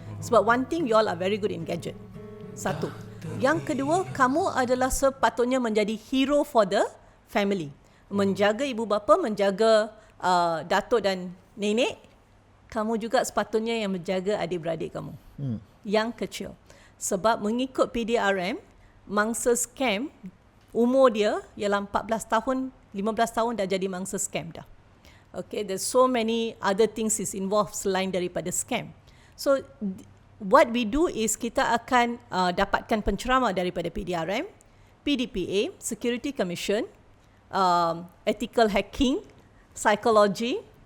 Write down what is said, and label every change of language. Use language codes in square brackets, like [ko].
[en] Sebab one thing, you all are very good in gadget. [ms] Satu. Yang kedua, kamu adalah sepatutnya menjadi [en] hero for the family. [ms] Menjaga ibu bapa, menjaga datuk dan nenek. Kamu juga sepatutnya yang menjaga adik-beradik kamu. Yang kecil. Sebab mengikut PDRM, mangsa scam, umur dia ialah 14 tahun, 15 tahun dah jadi mangsa scam dah. [en] Okay, there's so many other things is involved [ms] selain daripada [en] scam. So, what we do is [ms] kita akan dapatkan penceramah daripada PDRM, PDPA, Security Commission, ethical hacking, psychology.